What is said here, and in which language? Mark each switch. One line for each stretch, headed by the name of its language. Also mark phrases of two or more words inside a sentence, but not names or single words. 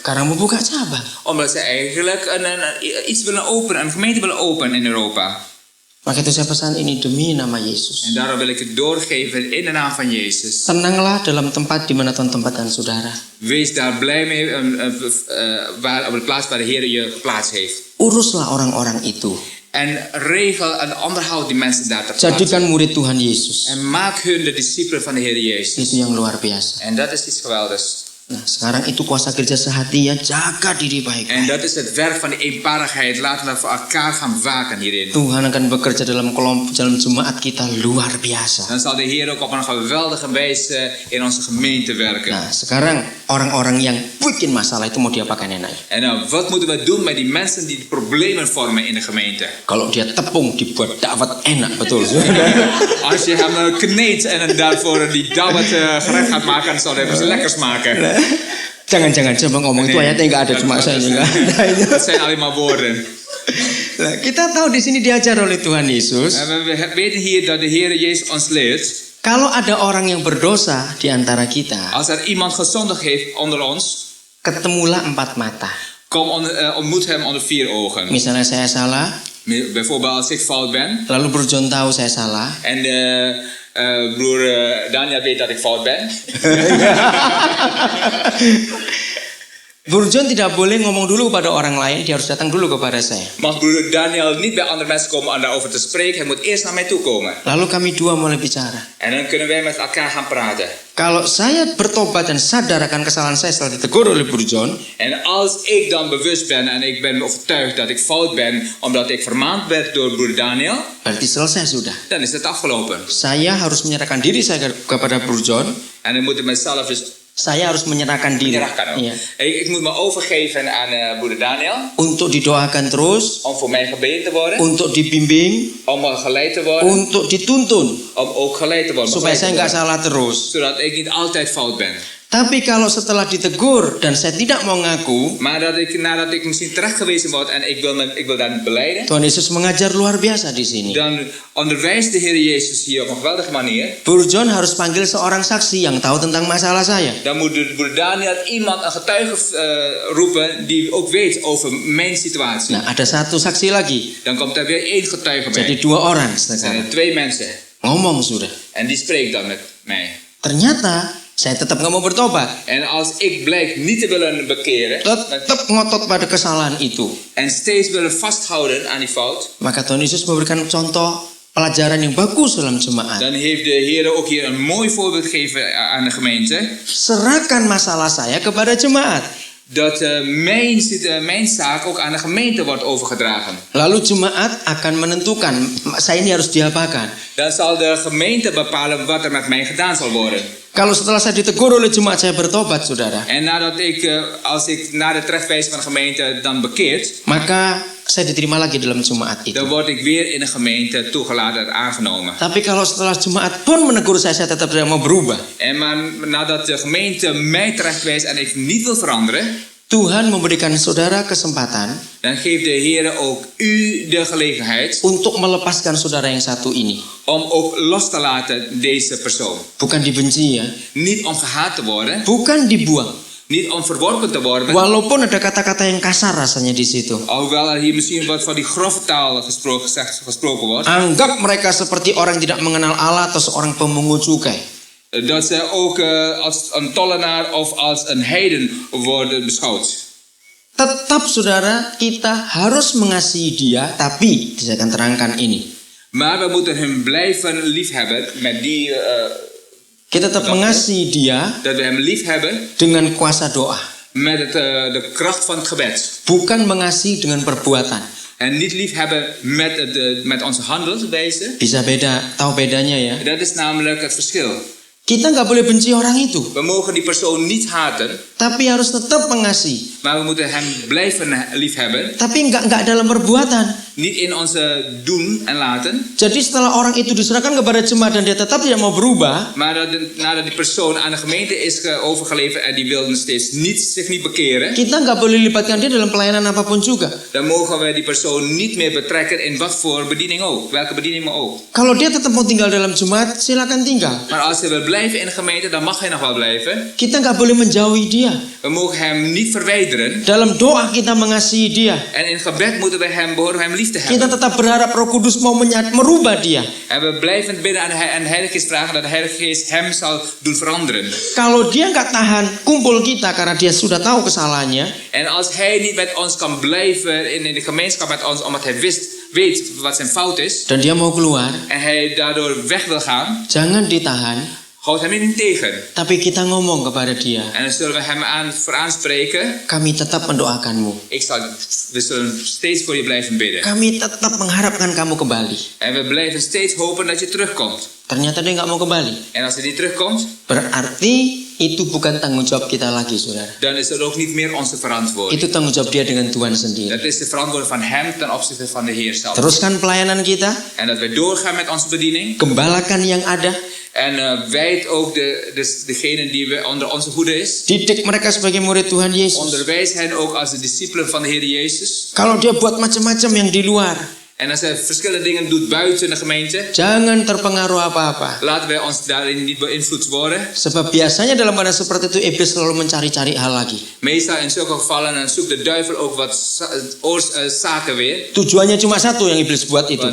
Indonesian: Karena mau buka cabang.
Dutch: Omdat ze eigenlijk iets willen openen, een gemeente willen openen in Europa.
Indonesian: Maka itu saya pesan ini demi nama Yesus.
Dutch: En daarom wil ik het doorgeven in de naam van Jezus.
Indonesian: Tenanglah dalam tempat di mana Tuhan tempatkan saudara.
Dutch: Wees daar blij mee op de plaats waar de Heer je geplaatst heeft.
Indonesian: Uruslah orang-orang itu.
Dutch: En regel en onderhoud die mensen daar te plaatsen.
Indonesian: Jadikan murid Tuhan Yesus.
Dutch: En maak hun de discipelen van de Heer Jezus.
Indonesian: Itu yang luar biasa.
Dutch: En dat is iets geweldigs.
Indonesian: Nah, sekarang itu kuasa kerja sehati ya, jaga diri
Dutch: En
Indonesian: baik-baik.
Dutch: dat is het werk van de eenparigheid. Laten we voor elkaar gaan waken hierin.
Indonesian: Tuhan akan bekerja dalam kelompok, dalam jemaat kita luar biasa.
Dutch: Dan zal de Heer ook op een geweldige wijze in onze gemeente werken.
Indonesian: Nah, sekarang orang-orang yang bikin masalah itu mau diapakan enaknya?
Dutch: En nou, wat moeten we doen met die mensen die problemen vormen in de gemeente?
Indonesian: Kalau dia tepung dibuat dakwat enak, betul.
Dutch: Als je hem kneedt en daarvoor die dawat gerecht gaat maken, dan zal hij iets lekkers maken.
Indonesian: Jangan-jangan coba ngomong itu ayatnya nggak ada, cuma saya nggak ada.
Dutch: Dat zijn alleen maar woorden.
Indonesian: Nah, kita tahu di sini diajar oleh Tuhan Yesus.
Dutch: En we weten hier dat de Heer Jezus ons leert.
Indonesian: Kalau ada orang yang berdosa di antara kita,
Dutch: Als er iemand gezondigd heeft onder ons,
Indonesian: ketemulah 4 mata.
Dutch: ontmoet hem onder 4 ogen.
Indonesian: Misalnya saya salah,
Dutch: Bijvoorbeeld als ik fout ben
Indonesian: lalu Bro John tahu saya salah.
Dutch: en broer Daniel weet dat ik fout ben.
Indonesian: Bro John tidak boleh ngomong dulu kepada orang lain, dia harus datang dulu kepada saya.
Dutch: Mag broer Daniel niet bij andere mensen komen om daarover te spreken. Hij moet eerst naar mij toe komen.
Indonesian: Lalu kami dua mulai bicara.
Dutch: En dan kunnen wij met elkaar gaan praten.
Indonesian: Kalau saya bertobat dan sadar akan kesalahan saya setelah ditegur oleh Bro John,
Dutch: En als ik dan bewust ben en ik ben overtuigd dat ik fout ben omdat ik vermaand werd door broer Daniel,
Indonesian: berarti selesai sudah.
Dutch: dan is het afgelopen.
Indonesian: Saya harus menyerahkan diri saya kepada Bro John.
Dutch: En dan moet ik mezelf dus
Indonesian: Saya harus menyerahkan diri. menyerahkan. Iya.
Dutch: Ik moet me overgeven aan broeder Daniel
Indonesian: Untuk didoakan terus,
Dutch: om voor mij gebeden te worden,
Indonesian: untuk dibimbing,
Dutch: om geleid te worden,
Indonesian: untuk dituntun
Dutch: om ook geleid te worden,
Indonesian: supaya saya nggak
Dutch: begeleid te
Indonesian: salah terus.
Dutch: worden, zodat ik niet altijd fout ben.
Indonesian: Tapi kalau setelah ditegur dan saya tidak mau ngaku,
Dutch: Maar nadat ik misschien terecht gewezen word en ik wil daar niet belijden,
Indonesian: Tuhan Yesus mengajar luar biasa di sini.
Dutch: dan onderwijst de Heer Jezus hier op een geweldige manier.
Indonesian: Bro John harus panggil seorang saksi yang tahu tentang masalah saya.
Dutch: Dan moet broeder Daniel iemand, een getuige roepen die ook weet over mijn situatie.
Indonesian: Nah, ada satu saksi lagi.
Dutch: Dan komt er weer 1 getuige
Indonesian: Jadi
Dutch: bij.
Indonesian: 2 orang
Dutch: Er zijn
Indonesian: sekarang.
Dutch: er 2 mensen
Indonesian: Ngomong sudah.
Dutch: en die spreekt dan met mij.
Indonesian: Ternyata saya tetap nggak mau bertobat.
Dutch: En als ik blijk niet te willen bekeren
Indonesian: Tetap ngotot pada kesalahan itu.
Dutch: en steeds willen vasthouden aan die fout,
Indonesian: Maka Tuhan Yesus memberikan contoh pelajaran yang bagus dalam jemaat.
Dutch: dan heeft de Heer ook hier een mooi voorbeeld gegeven aan de gemeente.
Indonesian: Serahkan masalah saya kepada jemaat.
Dutch: Dat mijn zaak ook aan de gemeente wordt overgedragen.
Indonesian: Lalu jemaat akan menentukan saya ini harus diapakan.
Dutch: Dan zal de gemeente bepalen wat er met mij gedaan zal worden.
Indonesian: Kalau setelah saya ditegur oleh jemaat saya bertobat, saudara,
Dutch: En als ik na de terechtwijzing van de gemeente dan bekeerd,
Indonesian: maka saya diterima lagi dalam jemaat itu.
Dutch: dan word ik weer in de gemeente toegelaten en aangenomen.
Indonesian: Tapi kalau setelah jemaat pun menegur saya tetap tidak mau berubah.
Dutch: Maar nadat de gemeente mij terechtwijst en ik niet wil veranderen,
Indonesian: Tuhan memberikan saudara kesempatan
Dutch: dan geeft de Heer ook u de gelegenheid
Indonesian: untuk melepaskan saudara yang satu ini.
Dutch: om ook los te laten deze persoon.
Indonesian: Bukan dibenci ya,
Dutch: Niet om gehaat te worden,
Indonesian: bukan dibuang.
Dutch: niet om verworpen te worden,
Indonesian: Walaupun ada kata-kata yang kasar rasanya di situ.
Dutch: alhoewel er hier misschien wat van die grove taal gesproken wordt.
Indonesian: Anggap mereka seperti orang tidak mengenal Allah atau seorang pemungut cukai.
Dutch: Dat ze ook als een tollenaar of als een heiden worden beschouwd.
Indonesian: Tetap saudara, kita harus mengasihi dia, tapi saya akan terangkan ini.
Dutch: Maar we moeten hem blijven liefhebben met die...
Indonesian: Kita tetap mengasihi dia
Dutch: dat we hem liefhebben
Indonesian: dengan kuasa doa.
Dutch: met de kracht van het gebed.
Indonesian: Bukan mengasihi dengan perbuatan.
Dutch: En niet liefhebben met onze handelswijze.
Indonesian: Bisa beda, tahu bedanya ya.
Dutch: Dat is namelijk het verschil.
Indonesian: Kita nggak boleh benci orang itu,
Dutch: We mogen die persoon niet haten,
Indonesian: tapi harus tetap mengasihi.
Dutch: maar we moeten hem blijven liefhebben.
Indonesian: Tapi nggak dalam perbuatan.
Dutch: Niet in onze doen en laten.
Indonesian: Jadi setelah orang itu diserahkan kepada jemaat dan dia tetap tidak mau berubah,
Dutch: Maar nadat die persoon aan de gemeente is overgeleverd en die wil nog steeds zich niet bekeren,
Indonesian: kita nggak boleh libatkan dia dalam pelayanan apapun juga.
Dutch: dan mogen we die persoon niet meer betrekken in wat voor bediening ook, welke bediening maar ook.
Indonesian: Kalau dia tetap mau tinggal dalam jemaat, silakan tinggal.
Dutch: Maar als hij wil blijven in de gemeente, dan mag hij nog wel blijven.
Indonesian: Kita nggak boleh menjauhi dia.
Dutch: We mogen hem niet verwijderen.
Indonesian: Dalam doa kita mengasihi dia.
Dutch: En in gebed moeten we behoren hem lief te
Indonesian: Kita
Dutch: hebben.
Indonesian: tetap berharap Roh Kudus mau merubah dia.
Dutch: En we blijven bidden aan de Heilige Geest vragen dat de Heilige Geest hem zal doen veranderen.
Indonesian: Kalau dia nggak tahan kumpul kita karena dia sudah tahu kesalahannya,
Dutch: En als hij niet met ons kan blijven in de gemeenschap met ons, omdat hij weet wat zijn fout is,
Indonesian: dan dia mau keluar,
Dutch: en hij daardoor weg wil gaan,
Indonesian: jangan ditahan,
Dutch: houdt hem niet tegen.
Indonesian: tapi kita ngomong kepada dia,
Dutch: En dan zullen we hem aanspreken.
Indonesian: kami tetap mendoakanmu.
Dutch: We zullen steeds voor je blijven bidden.
Indonesian: Kami tetap mengharapkan kamu kembali.
Dutch: En we blijven steeds hopen dat je terugkomt.
Indonesian: Ternyata dia nggak mau kembali.
Dutch: En als hij niet terugkomt,
Indonesian: Berarti itu bukan tanggung jawab kita lagi, saudara.
Dutch: dan is dat ook niet meer onze verantwoording.
Indonesian: Itu tanggung jawab dia dengan Tuhan sendiri.
Dutch: Dat is de verantwoording van hem ten opzichte van de Heer zelf.
Indonesian: Teruskan pelayanan kita,
Dutch: En dat wij doorgaan met onze bediening.
Indonesian: gembalakan yang ada,
Dutch: En wijd ook degene die we onder onze hoede is.
Indonesian: didik mereka sebagai murid Tuhan Yesus.
Dutch: Onderwijs hen ook als de discipelen van de Heer Jezus.
Indonesian: Kalau dia buat macam-macam yang di luar,
Dutch: En als hij verschillende dingen doet buiten de gemeente,
Indonesian: jangan terpengaruh apa-apa.
Dutch: laten wij ons daarin niet beïnvloed worden.
Indonesian: Sebab biasanya dalam keadaan seperti itu iblis selalu mencari-cari hal lagi.
Dutch: Meestal in zulke gevallen dan zoekt de duivel ook wat zaken weer.
Indonesian: Tujuannya cuma satu yang iblis buat itu,